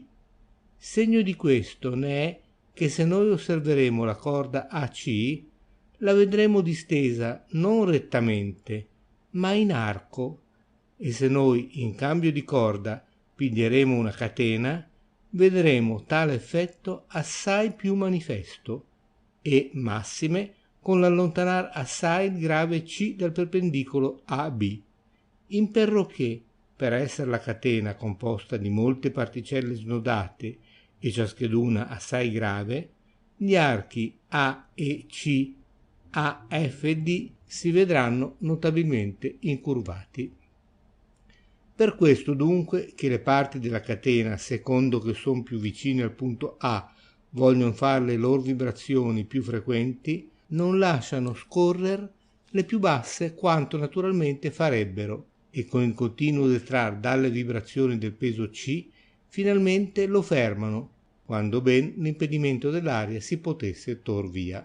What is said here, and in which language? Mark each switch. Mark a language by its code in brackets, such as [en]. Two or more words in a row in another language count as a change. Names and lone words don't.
[it] Segno di questo ne è che se noi osserveremo la corda AC, la vedremo distesa non rettamente, ma in arco, e se noi in cambio di corda piglieremo una catena, vedremo tale effetto assai più manifesto, e massime con l'allontanar assai il grave C dal perpendicolo AB, imperroché per essere la catena composta di molte particelle snodate e ciascheduna assai grave, gli archi A e C, A, F e D si vedranno notabilmente incurvati. Per questo dunque che le parti della catena, secondo che son più vicine al punto A, vogliono fare le loro vibrazioni più frequenti, non lasciano scorrer le più basse quanto naturalmente farebbero, e con il continuo detrar dalle vibrazioni del peso C, finalmente lo fermano, quando ben l'impedimento dell'aria si potesse tor via.